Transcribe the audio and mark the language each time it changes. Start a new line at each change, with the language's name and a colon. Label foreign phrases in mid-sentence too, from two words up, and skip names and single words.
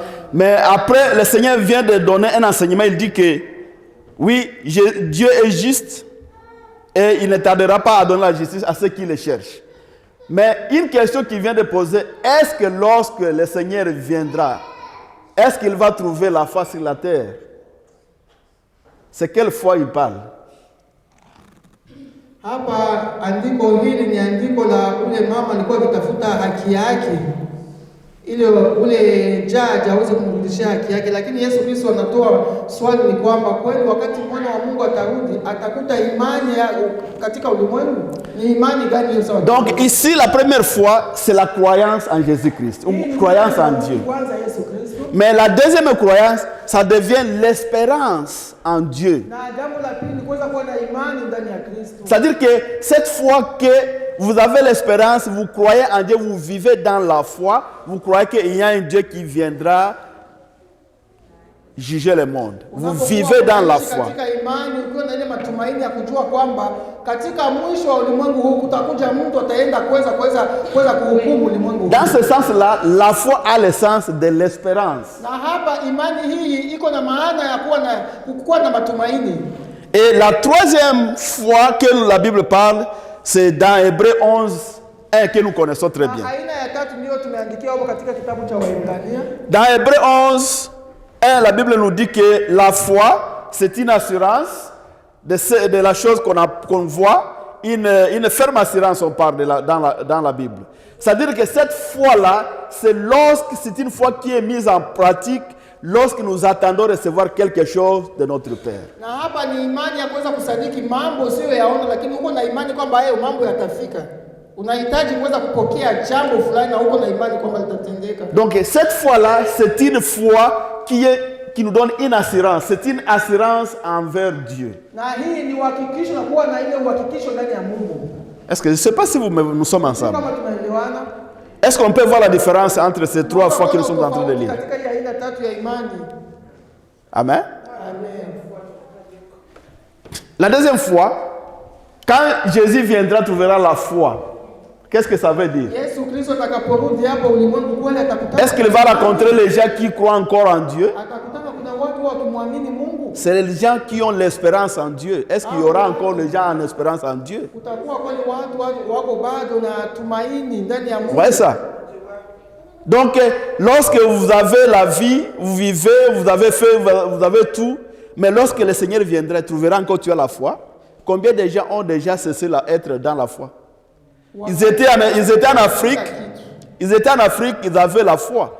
French: Mais après, le Seigneur vient de donner un enseignement. Il dit que, oui, Dieu est juste et il ne tardera pas à donner la justice à ceux qui le cherchent. Mais une question qu'il vient de poser, est-ce que lorsque le Seigneur viendra, est-ce qu'il va trouver la foi sur la terre? C'est quelle foi il parle?
Swahili: Hapa andiko hili ni andiko la ule mama alikuwa akitafuta haki yake, ile ule jaji aweze kumrudishia haki yake, lakini Yesu Kristo anatoa swali ni kwamba kweli wakati mwana wa Mungu atarudi atakuta imani katika ulimwengu? Ni imani gani hiyo sawa?
French: Donc ici la première foi c'est la croyance en Jésus-Christ, une croyance en Dieu.
Swahili: Kwanza Yesu Kristo.
French: Mais la deuxième croyance, ça devient l'espérance en Dieu.
Swahili: Na jambo la pili ni kuweza kuwa na imani ndani ya Kristo.
French: C'est-à-dire que cette fois que vous avez l'espérance, vous croyez en Dieu, vous vivez dans la foi, vous croyez qu'il y a un Dieu qui viendra juger le monde. Vous vivez dans la foi.
Swahili: Katika imani ukiwa na ile matumaini ya kujua kwamba katika mwisho wa ulimwengu huu kutakuja mtu ataenda kuweza kuhukumu ulimwengu.
French: Dans ce sens-là, la foi a le sens de l'espérance.
Swahili: Na hapa imani hii iko na maana ya kuwa na matumaini.
French: Et la troisième foi que la Bible parle, c'est dans Hébreux 11, 1 que nous connaissons très bien.
Swahili: Aina ya tatu ndio tumeandikia hapo katika kitabu cha Waebrania.
French: Dans Hébreux 11, 1, la Bible nous dit que la foi, c'est une assurance de la chose qu'on voit, une ferme assurance, on parle dans la Bible. C'est-à-dire que cette foi-là, c'est une foi qui est mise en pratique lorsque nous attendons recevoir quelque chose de notre Père.
Swahili: Na hapa ni imani ya kuweza kusadiki mambo usiyoyaona, lakini uko na imani kwamba hayo mambo yatafika. Unahitaji kuweza kupokea jambo fulani na uko na imani kwamba litatendeka.
French: Donc cette foi-là, c'est une foi qui nous donne une assurance. C'est une assurance envers Dieu.
Swahili: Na hii ni uhakikisho na kuwa na ile uhakikisho ndani ya Mungu.
French: Est-ce que je ne sais pas si nous sommes ensemble?
Swahili: Kama tunaelewana?
French: Est-ce qu'on peut voir la différence entre ces trois fois que nous sommes en train de lire?
Swahili: Katika hii aina tatu ya imani. Amen. Amen.
French: La deuxième fois, quand Jésus viendra, trouvera la foi. Qu'est-ce que ça veut dire?
Swahili: Yesu Kristo atakaporudi hapa ulimwengu kweli atakutana.
French: Est-ce qu'il va rencontrer les gens qui croient encore en Dieu?
Swahili: Atakutana kuna watu wakimwamini Mungu.
French: C'est les gens qui ont l'espérance en Dieu. Est-ce qu'il y aura encore les gens en espérance en Dieu?
Swahili: Kutakuwa kweli watu wako bado na tumaini ndani ya Mungu.
French: Voyez ça? Donc, lorsque vous avez la vie, vous vivez, vous avez tout, mais lorsque le Seigneur viendra, trouvera encore tu as la foi. Combien de gens ont déjà cessé d'être dans la foi? Ils étaient en Afrique, ils avaient la foi.